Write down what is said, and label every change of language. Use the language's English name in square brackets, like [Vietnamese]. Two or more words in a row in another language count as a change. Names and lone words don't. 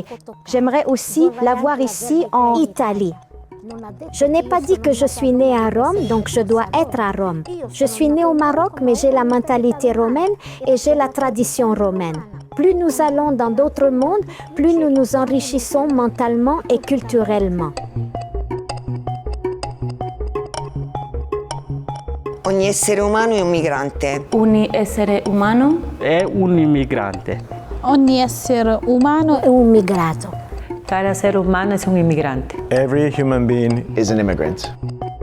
[French] J'aimerais aussi l'avoir ici en Italie. Je n'ai pas dit que je suis née à Rome, donc je dois être à Rome. Je suis née au Maroc, mais j'ai la mentalité romaine et j'ai la tradition romaine. Plus nous allons dans d'autres mondes, plus nous nous enrichissons mentalement et culturellement. [Italian] Ogni essere umano è un migrante. Ogni essere umano È un immigrante. Ogni essere umano È un migrato. [Spanish] Cada ser humano es un inmigrante. [English] Every human being is an immigrant.